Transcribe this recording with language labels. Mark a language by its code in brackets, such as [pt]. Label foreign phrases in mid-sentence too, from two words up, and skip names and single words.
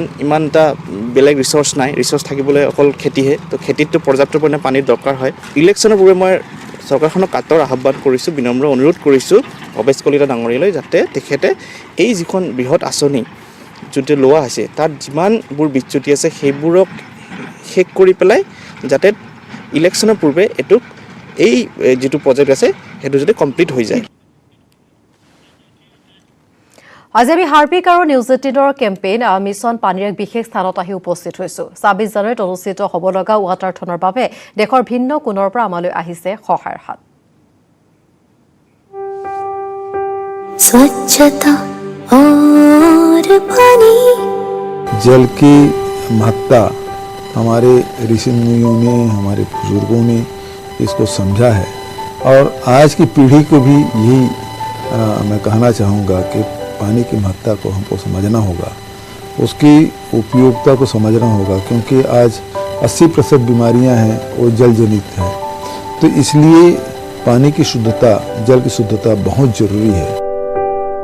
[as] ইমান এটা বেলেগ ৰিচোৰ্চ নাই ৰিচোৰ্চ থাকিবলৈ অকল খেতিহে তো খেতিতটো পৰ্যাপ্ত পৰিমাণে পানীৰ দৰকাৰ হয় ইলেকশ্যনৰ পূৰ্বে মই চৰকাৰখনক কাটৰ আহ্বান কৰিছোঁ বিনম্ৰ অনুৰোধ কৰিছোঁ ভৱেশ কলিতা ডাঙৰীয়ালৈ যাতে তেখেতে এই যিখন বৃহৎ আঁচনি যোনটো লোৱা হৈছে তাত যিমানবোৰ বিচ্যুতি আছে সেইবোৰক শেষ কৰি পেলাই যাতে ইলেকশ্যনৰ পূৰ্বে এইটোক এই যিটো প্ৰজেক্ট আছে সেইটো যাতে কমপ্লিট হৈ যায় আজি আমি হাৰ্পিক আৰু নিউজ 18ৰ কেম্পেইন মিছন পানীৰ এক বিশেষ স্থানত আহি উপস্থিত হৈছো 26 জানুৱাৰীত অনুষ্ঠিত হ'ব লগা ৱাটাৰথনৰ বাবে দেশৰ ভিন্ন কোণৰ পৰা আমালৈ আহিছে সহায়ৰ হাত [hi] स्वच्छता और पानी जल की महत्ता हमारे ऋषि मुनियों ने हमारे बुजुर्गों ने इसको समझा है और आज की पीढ़ी को भी यही मैं कहना चाहूँगा कि पानी की महत्ता को हमको समझना होगा उसकी उपयोगिता को समझना होगा क्योंकि आज 80% बीमारियां हैं वो जल जनित हैं तो इसलिए पानी की शुद्धता जल की शुद्धता बहुत ज़रूरी है